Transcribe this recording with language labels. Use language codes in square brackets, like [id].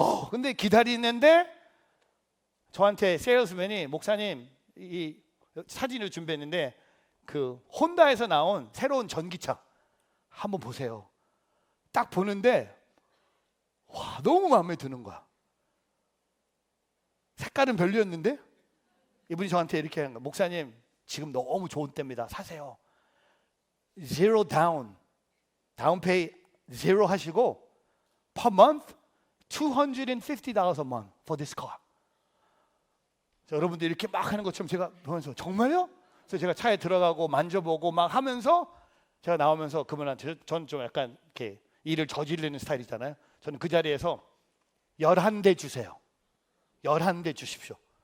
[ko] 근데 기다리는데 저한테 세일즈맨이 목사님 이 사진을 준비했는데 그 혼다에서 나온 새로운 전기차 한번 보세요. 딱 보는데 와, 너무 마음에 드는 거야. 색깔은 별로였는데 이분이 저한테 이렇게 하는 거야. 목사님, 지금 너무 좋은 때입니다. 사세요. [en] Zero down. [ko] 다운페이 [en] zero [ko] 하시고 [en] per month $250 a month for this car. [ko] 자, 여러분들 이렇게 막 하는 것처럼 제가 보면서 정말요? 그래서 제가 차에 들어가고 만져보고 막 하면서 제가 나오면서 그분한테, 저는 좀 약간 이렇게 일을 저지르는 스타일이잖아요. 저는 그 자리에서 11대 주세요. 11대 주십시오.